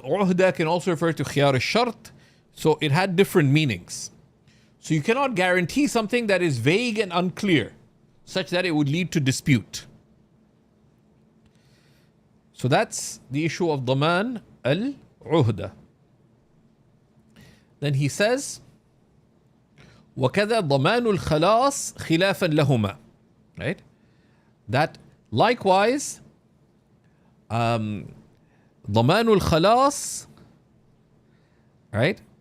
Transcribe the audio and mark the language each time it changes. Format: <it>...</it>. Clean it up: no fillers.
<en>Uhda can also refer to khiyar al-shart. So it had different meanings. So you cannot guarantee something that is vague and unclear, such that it would lead to dispute. So that's the issue of Daman al-Uhda. Then he says,</en> <ar>وَكَذَا ضَمَانُ الْخَلَاصِ خِلَافًا لَهُمَا.</ar> <en>Right? That likewise,</en> <ar>ضَمَانُ الْخَلَاصِ,</ar> <en>right?</en>